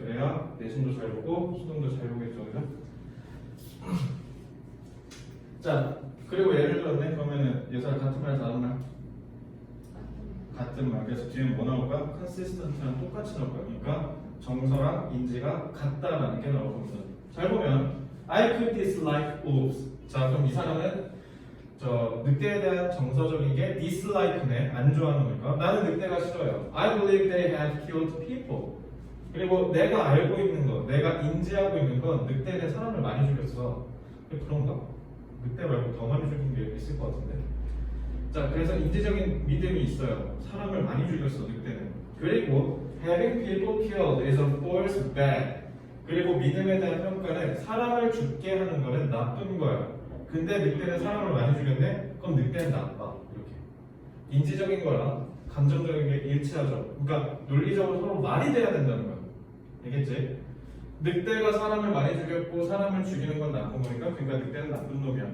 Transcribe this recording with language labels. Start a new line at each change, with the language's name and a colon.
Korean: 그래야 내신도 잘 보고 수능도 잘 보겠죠. 그죠? 자, 그리고 예를 들었네. 그러면은 예설 같은 말 다른 말? 같은 말. 그래서 뒤에 뭐 나올 거야? consistent랑 똑같이 나올 거야. 그러니까 정서랑 인지가 같다라는 게 나올 겁니다.
English: 잘 보면 I could dislike wolves.
Korean: 자, 그럼 이 사람은 저 늑대에 대한 정서적인 게 dislike네. 안 좋아하는 거니까. 나는 늑대가 싫어요.
English: I believe they had killed people.
Korean: 그리고 내가 알고 있는 거, 내가 인지하고 있는 건 늑대는 사람을 많이 죽였어. 그런가? 늑대 말고 더 많이 죽인 게 있을 것 같은데. 자, 그래서 인지적인 믿음이 있어요. 사람을 많이 죽였어, 늑대는. 그리고
English: having people killed is of course bad.
Korean: 그리고 믿음에 대한 평가는 사람을 죽게 하는 거는 나쁜 거야. 근데 늑대는 사람을 많이 죽였네? 그럼 늑대는 나빠. 이렇게. 인지적인 거랑 감정적인 게 일치하죠. 그러니까 논리적으로 서로 말이 돼야 된다는 거야. 알겠지? 늑대가 사람을 많이 죽였고 사람을 죽이는 건 나쁜 거니까 그러니까 늑대는 나쁜 놈이야.